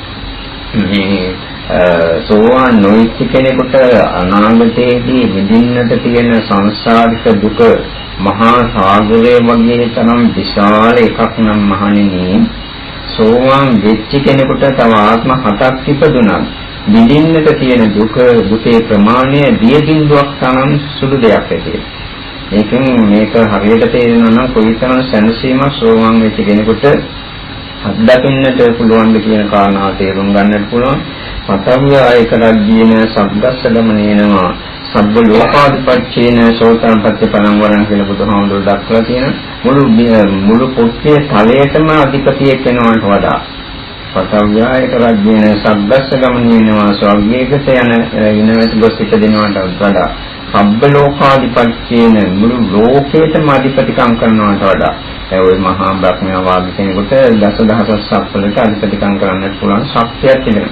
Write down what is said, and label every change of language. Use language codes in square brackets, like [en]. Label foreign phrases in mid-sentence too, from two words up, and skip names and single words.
[si] මේ සෝවාන් නොවිච්ච කෙනෙකුට අනාගතයේදී විඳින්නට තියෙන සංසාරික දුක මහා සාගරයේ වගේ තරම් විශාල එකක් නම් මහණෙනි සෝවාන් වෙච්ච කෙනෙකුට තව ආත්ම 7ක් ඉපදුණා විඳින්නට තියෙන දුකේ ප්‍රමාණය දිය බිඳුවක් තරම් සුළු දෙයක් ඇති. මේකෙන් මේක හරියට තේරෙනවා නම් කොයිතරම් සැනසීමක් සෝවාන් වෙච්ච කෙනෙකුට අත්දකින්නට පුළුවන්ද කියන කාරණාව තේරුම් ගන්නට පුළුවන්. [pi] පතවිය ආයකරද්දීන සබ්බස්ස ගමනේනවා සබ්බ ලෝකාධිපත්‍යේන සෝතාපට්ඨ පරං වරං [si] කියලා බුදුහාමුදුරුවෝ දක්වලා තියෙන මුළු පොත්තේ තලයටම අධිපතියෙක් වෙනවට වඩා [pi] පතවිය ආයකරද්දීන සබ්බස්ස ගමනේනවා [si] ස්වර්ගයකට යනවට ගොස් ඉපදෙනවට වඩා [pi] සබ්බ ලෝකාධිපත්‍යේන [si] මුළු ලෝකයටම අධිපතිකම් කරනවට වඩා ඔය මහා බ්‍රහ්මයා වාගේ කෙනෙකුට දසදහසක් සත්වලට අධිපතිකම් කරන්නට පුළුවන් ශක්තියක් තිබෙනවා.